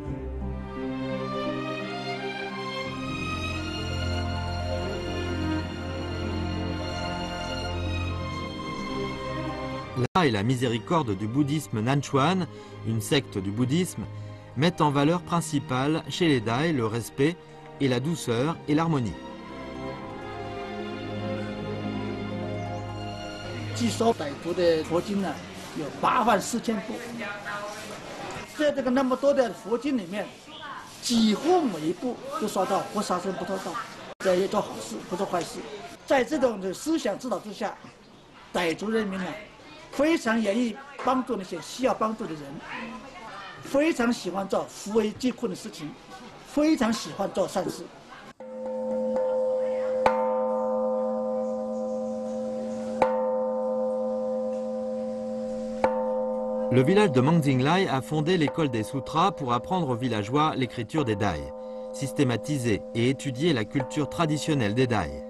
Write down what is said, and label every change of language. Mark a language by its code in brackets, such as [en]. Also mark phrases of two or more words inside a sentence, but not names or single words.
[fr] La et la miséricorde du bouddhisme Nanchuan, une secte du bouddhisme, mettent en valeur principale chez les Dai le respect et la douceur et l'harmonie. [zh] 据说傣族的佛经呢有84000部，在这个那么多的佛经里面，几乎每一部都说到不杀生不偷盗，要做好事不做坏事。在这种的思想指导之下，傣族人民呢非常愿意帮助那些需要帮助的人，非常喜欢做扶危济困的事情，非常喜欢做善事。 [fr] Le village de Mang Xinglai a fondé l'école des sutras pour apprendre aux villageois l'écriture des Dai, systématiser et étudier la culture traditionnelle des Dai.